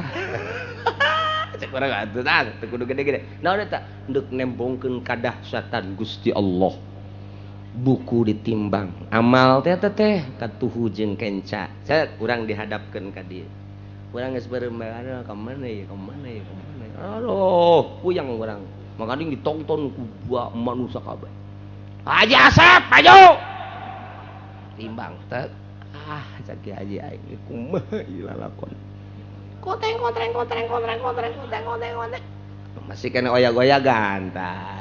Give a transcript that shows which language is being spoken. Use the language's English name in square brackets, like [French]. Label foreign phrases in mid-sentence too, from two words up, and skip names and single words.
[Sundanese] Cek urang atuh tah teu kudu gede-gede. Naon eta? Deuk nembongkeun kadahsyatan Gusti Allah. Buku ditimbang. Amal teh teh katuhu jeung kenca. Cek urang dihadapkeun ka dieu. Urang geus bareng-bareng ka mana ya, ka mana ya, ka mana ya. Aduh, puyang urang. Makanya ditonton ku dua manusia kabeh. Haji Asep, maju. Timbang teh. Cak Haji aing kumaha ieu lalakon. Koteng. Masih kena oyak-oyagan tah.